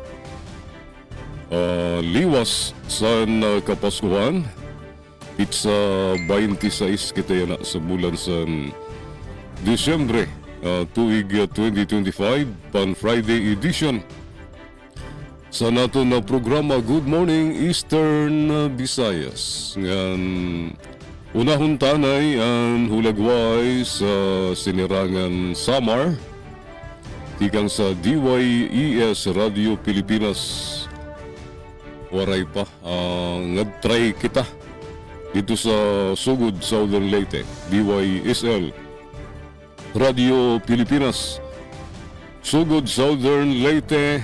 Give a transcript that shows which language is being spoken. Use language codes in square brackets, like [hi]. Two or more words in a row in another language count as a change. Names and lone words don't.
[war] Liwas sa Kapaskuhan, it's 26 kita yan na sa bulan sa Disyembre, tuig 2025, pan [en] Friday edition [war] sa nato na programa Good Morning Eastern Visayas. Ngan unahon tanay ang hulagway sa sinirangan Samar, tikang sa DYES Radio Pilipinas. Waray pa, nag-try kita dito sa Sugod, Southern Leyte, DYSL Radio Pilipinas, Sugod, Southern Leyte.